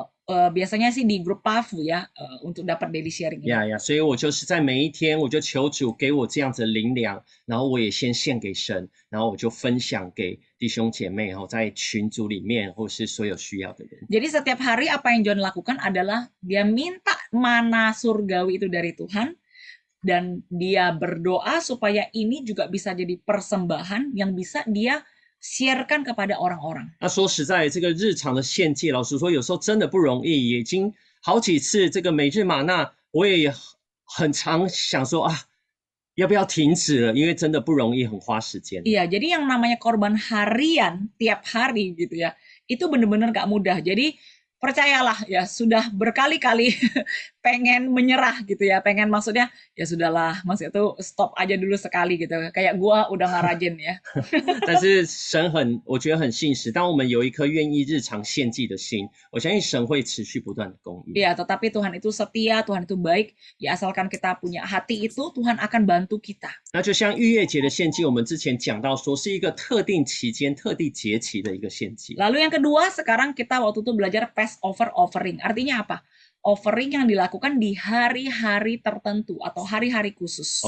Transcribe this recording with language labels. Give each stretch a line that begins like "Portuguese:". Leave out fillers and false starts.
Indonesian: Biasanya sih di grup PAFU ya, untuk dapat daily sharing.
Chinese: 呀，所以我就是在每一天，我就求主给我这样子的灵粮，然后我也先献给神，然后我就分享给弟兄姐妹在群组里面或是所有需要的人。
Indonesian: Jadi setiap hari apa yang John lakukan adalah dia minta mana surgawi itu dari Tuhan, dan dia berdoa supaya ini juga bisa jadi persembahan yang bisa dia sharekan kepada orang-orang.
Chinese: 那说实在，这个日常的献祭，老实说，有时候真的不容易。已经好几次这个每日玛纳，我也很常想说啊，要不要停止了？因为真的不容易，很花时间。
Indonesian: Iya, jadi yang namanya korban harian tiap hari gitu ya, itu benar-benar gak mudah. Jadi percayalah ya, sudah berkali-kali pengen menyerah gitu ya, pengen maksudnya ya sudahlah, maksudnya itu stop aja dulu sekali gitu, kayak gua udah nggak rajin ya.
Chinese: 但是神我觉得很信实。当我们有一颗愿意日常献祭的心，我相信神会持续不断的供应。
Indonesian: Ya, tetapi Tuhan itu setia, Tuhan itu baik. Ya, asalkan kita punya hati itu, Tuhan akan bantu kita.
Chinese: 那就像逾越节的献祭，我们之前讲到说是一个特定期间、特定节期的一个献祭。
Indonesian: Lalu yang kedua, sekarang kita waktu itu belajar
English: Passover offering.
Indonesian: Artinya apa? Offering yang dilakukan di hari-hari tertentu atau hari-hari khusus.